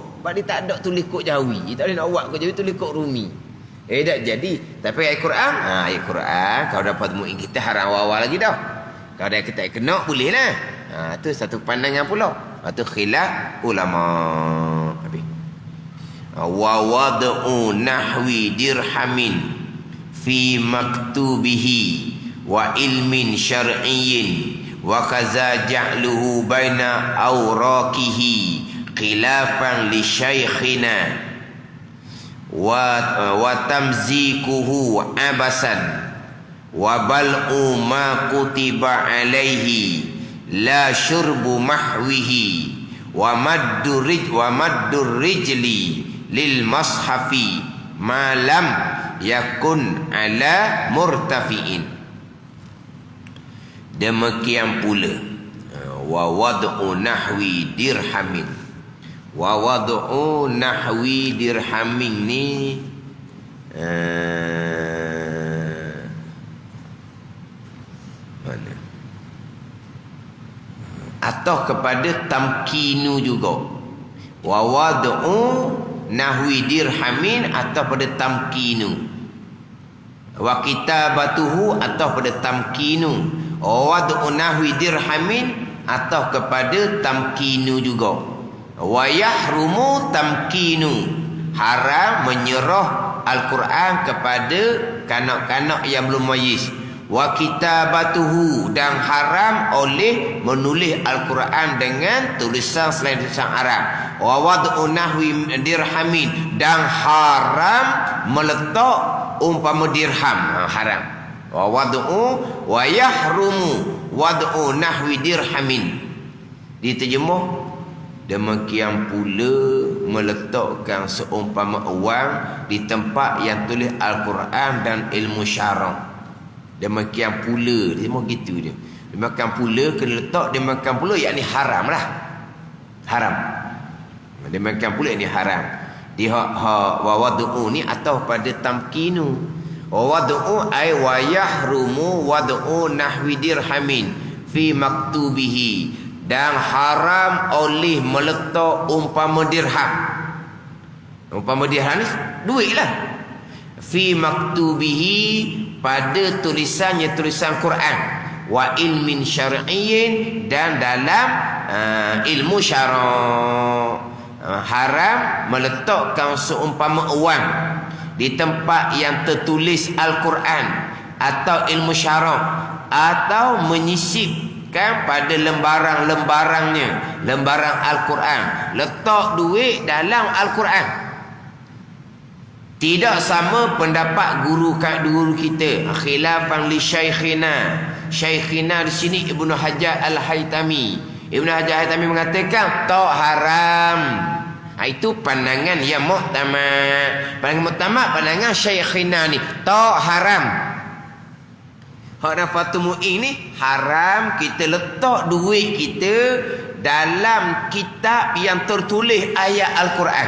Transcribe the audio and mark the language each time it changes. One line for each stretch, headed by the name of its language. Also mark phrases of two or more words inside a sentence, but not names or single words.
Malay: Sebab dia tak ada tulis kat jawi. Dia tak boleh nak buat kat jawi, tulis kat Rumi. Tak jadi. Tapi ayat Quran, ayat Quran kalau dapat mu'in kita haram awal-awal lagi dah. Kalau dah kita kena boleh lah. Tu satu pandangan pula. Itu khilaf ulama. Habis.
Arabic: ووضع نحو درهم في مكتوبه وعلم شرعي وكذا جعله بين أوراقه خلافا لشيخنا وتمزيقه عبثا وبلع ما كتب عليه لا شرب محوه ومد رجل للمصحف ما لم يكن على مرتفع.
Malay: Demikian pula
Arabic: ووضع نحو درهم. ووضع نحو درهم
Malay: ni mana? Atau kepada tamkinu juga.
Arabic: ووضع نحو درهم
Malay: atau pada
Arabic: tamkinu. وكتابته
Malay: atau pada
Arabic: tamkinu. ووضع نحو درهم
Malay: atau kepada
Arabic: tamkinu juga. ويحرم تمكينه,
Malay: haram menyerah Al-Quran kepada kanak-kanak yang belum mayyiz.
Arabic: وكتابته,
Malay: dan haram oleh menulis Al-Quran dengan tulisan selain tulisan Arab.
Arabic: ووضع نحو درهم,
Malay: dan haram meletak umpama dirham, haram.
Arabic: ووضع ويحرم وضع نحو درهم.
Malay: Diterjemah demikian pula meletakkan seumpama wang di tempat yang tulis Al-Quran dan ilmu syarah. Demikian pula, dia mau gitu dia. Demikian pula kena letak demikian pula, yakni haram lah. Haram. Demikian pula ini haram. Di
Arabic: ووضع
Malay: ni atau pada tamkinu.
Arabic: ووضع أي ويحرم وضع نحو درهم في مكتوبه,
Malay: dan haram oleh meletak umpama dirham. Umpama dirham ni duit lah.
Arabic: في مكتوبه,
Malay: pada tulisannya tulisan Quran.
Arabic: وعلم شرعي,
Malay: dan dalam ilmu syara'. Haram meletakkan seumpama wang di tempat yang tertulis Al-Quran atau ilmu syara', atau menyisipkan pada lembaran-lembarannya, lembaran Al-Quran, letak duit dalam Al-Quran. Tidak sama pendapat guru kita,
Arabic: خلافا لشيخنا,
Malay: Syekhina di sini Ibnu Hajar Al-Haytami. Ibnu Hajar Al-Haytami mengatakan tak haram. Itu pandangan yang muktamad. Pandangan muktamad, pandangan Syekhina ni tak haram. Hak Nafatul Mu'in ni haram kita letak duit kita dalam kitab yang tertulis ayat Al-Quran.